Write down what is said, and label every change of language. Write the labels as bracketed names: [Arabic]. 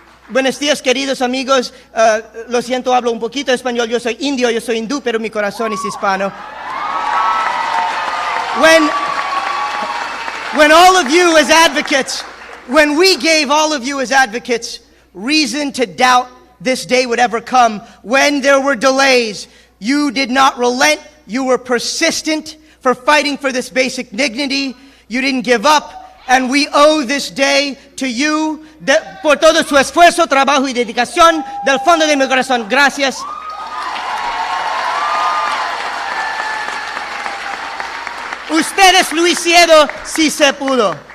[Spanish] Buenos días, queridos amigos. Lo siento, hablo un poquito español. Yo soy indio, yo soy hindú, pero mi corazón es hispano. [English] When all of you as advocates, when we gave all of you as advocates reason to doubt this day would ever come, when there were delays, you did not relent. You were persistent for fighting for this basic dignity. You didn't give up. And we owe this day to you [Spanish] por todo su esfuerzo, trabajo y dedicación del fondo de mi corazón. Gracias. Ustedes lo hicieron si se pudo.